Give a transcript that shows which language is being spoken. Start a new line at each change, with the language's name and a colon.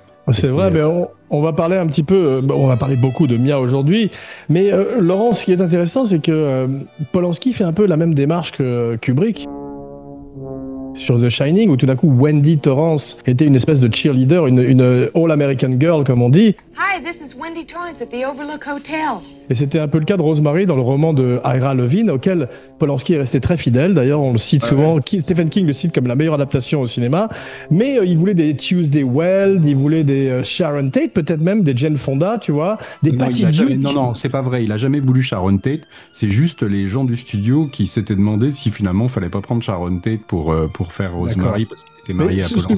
French: C'est vrai, mais on va parler un petit peu, on va parler beaucoup de Mia aujourd'hui, mais Laurent, ce qui est intéressant, c'est que Polanski fait un peu la même démarche que Kubrick. Sur The Shining, où tout d'un coup Wendy Torrance était une espèce de cheerleader, une all-American girl comme on dit.
English: Hi, this is Wendy Torrance at the Overlook Hotel.
French: Et c'était un peu le cas de Rosemary dans le roman de Ira Levin, auquel Polanski est resté très fidèle. D'ailleurs, on le cite souvent, Stephen King le cite comme la meilleure adaptation au cinéma. Mais il voulait des Tuesday Weld, il voulait des Sharon Tate, peut-être même des Jane Fonda, tu vois, des Patty Duke. Non, c'est pas vrai. Il a jamais voulu Sharon Tate. C'est juste les gens du studio qui s'étaient demandé si finalement il fallait pas prendre Sharon Tate pour faire Rosemary parce qu'il était marié à Polanski.